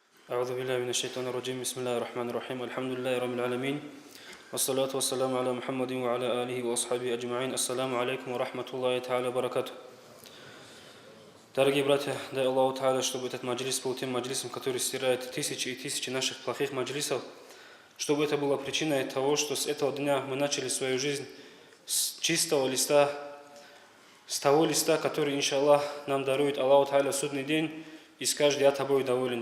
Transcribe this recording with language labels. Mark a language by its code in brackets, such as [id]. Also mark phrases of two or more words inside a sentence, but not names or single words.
[ar] أعوذ بالله من الشيطان الرجيم بسم الله الرحمن الرحيم الحمد لله رب العالمين والصلاة والسلام على محمد وعلى آله وأصحابه أجمعين السلام عليكم ورحمة الله تعالى وبركاته. [ru] Дорогие братья, дай [ar] الله تعالى, [ru] чтобы этот маджлис был тем маджлисом, который стирает тысячи и тысячи наших плохих маджлисов, чтобы это было причиной того, что с этого дня мы начали свою жизнь с чистого листа, с того листа, который, иншаллах, нам дарует [ar] الله تعالى [ru] в судный день, и скажет: я тобой доволен.